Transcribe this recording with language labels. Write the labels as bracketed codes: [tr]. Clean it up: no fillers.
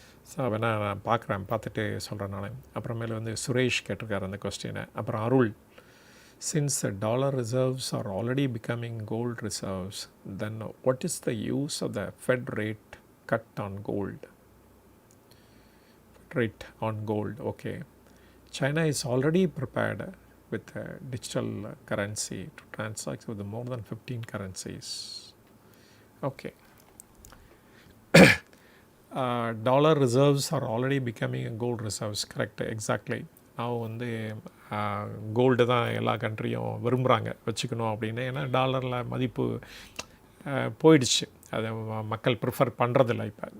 [ta] So வேணால் நான் பார்த்துட்டு சொல்கிறேன் நான். அப்புறமேல வந்து சுரேஷ் கேட்டிருக்காரு அந்த கொஸ்டினை. அப்புறம் [en] Arul, since dollar reserves are already becoming gold reserves then what is the use of the Fed rate cut on gold? Rate on gold, okay. China is already prepared with a digital currency to transact with more than 15 currencies. Okay. Dollar reserves are already becoming gold reserves, correct, exactly. [ta] now வந்து gold தான் எல்லா கண்ட்ரியும் விரும்புகிறாங்க வச்சுக்கணும் அப்படின்னு. ஏன்னா டாலரில் மதிப்பு போயிடுச்சு, அதை மக்கள் ப்ரிஃபர் பண்ணுறதில்ல இப்போ.